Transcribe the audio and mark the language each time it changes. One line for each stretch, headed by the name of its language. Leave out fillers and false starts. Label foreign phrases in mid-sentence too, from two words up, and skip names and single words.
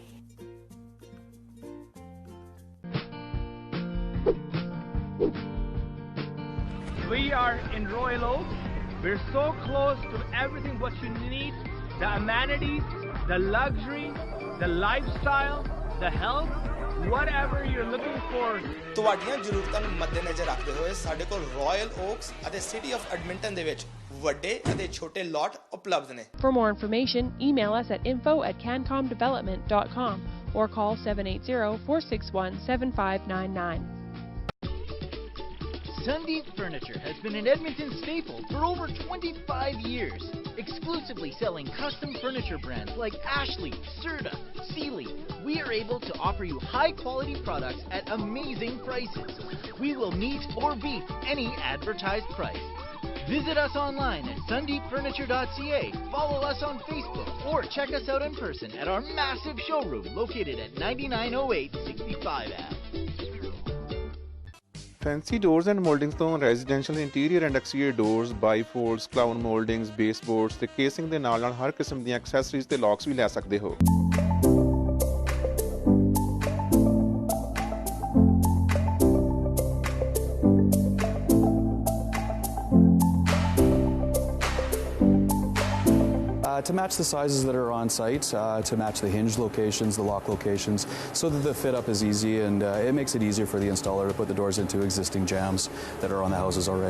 English: We are in Royal Oak. We're so close to everything what you need, the amenities, the luxury, the lifestyle, the health, whatever you're looking for.
Punjabi: ਤੁਹਾਡੀਆਂ ਜ਼ਰੂਰਤਾਂ ਨੂੰ ਮੱਦੇਨਜ਼ਰ ਰੱਖਦੇ ਹੋਏ ਸਾਡੇ ਕੋਲ ਰਾਇਲ ਓਕਸ ਅਤੇ ਸਿਟੀ ਆਫ ਐਡਮਿੰਟਨ ਦੇ ਵਿੱਚ ਵੱਡੇ ਅਤੇ ਛੋਟੇ ਲੋਟ ਉਪਲਬਧ ਨੇ।
English: For more information, email us at info@cancomdevelopment.com or call 780-461-7599. Sundeep Furniture has been an Edmonton staple for over 25 years, exclusively selling custom furniture brands like Ashley, Serta, Sealy. We are able to offer you high-quality products at amazing prices. We will meet or beat any advertised price. Visit us online at sundeepfurniture.ca, follow us on Facebook, or check us out in person at our massive showroom located at 9908 65 Ave.
Punjabi: ਫੈਂਸੀ ਡੋਰਸ ਐਂਡ ਮੋਲਡਿੰਗਸ ਤੋਂ
English: residential interior and exterior doors, bifolds, crown mouldings, baseboards
Punjabi: ਤੇ ਕੇਸਿੰਗ ਦੇ ਨਾਲ ਹਰ ਕਿਸਮ ਦੀਆਂ ਐਕਸੈਸਰੀਜ਼ ਤੇ ਲੌਕਸ ਵੀ ਲੈ ਸਕਦੇ ਹੋ।
English: To match the sizes that are on site, to match the hinge locations, the lock locations, so that the fit up is easy, and it makes it easier for the installer to put the doors into existing jambs that are on the houses already.